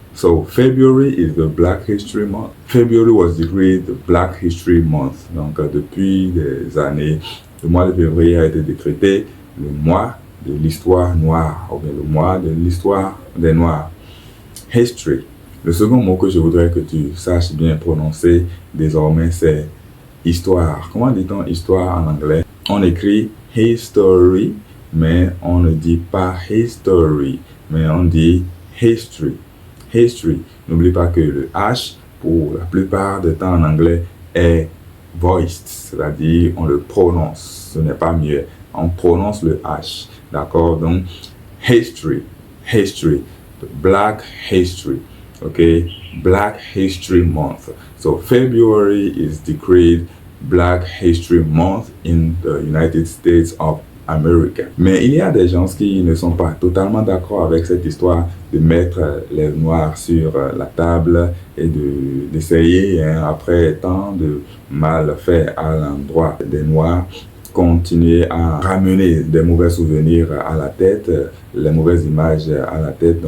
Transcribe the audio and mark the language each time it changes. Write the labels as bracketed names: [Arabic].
[English] So, February is the Black History Month. February was decreed the Black History Month. [French] Donc, depuis des années, le mois de février a été décrété le mois de l'histoire noire, ou bien le mois de l'histoire des Noirs. History. Le second mot que je voudrais que tu saches bien prononcer désormais, c'est histoire. Comment dit-on histoire en anglais? On écrit history, mais on ne dit pas history, mais on dit history. History. N'oublie pas que le H, pour la plupart du temps en anglais, est voiced, c'est-à-dire on le prononce. Ce n'est pas mieux. On prononce le H. D'accord? Donc, history. History. [English] Black History, okay? Black History Month. So February is decreed Black History Month in the United States of America. [French] Mais il y a des gens qui ne sont pas totalement d'accord avec cette histoire de mettre les Noirs sur la table et d'essayer, après tant de mal fait à l'endroit des Noirs, continuer à ramener des mauvais souvenirs à la tête, les mauvaises images à la tête.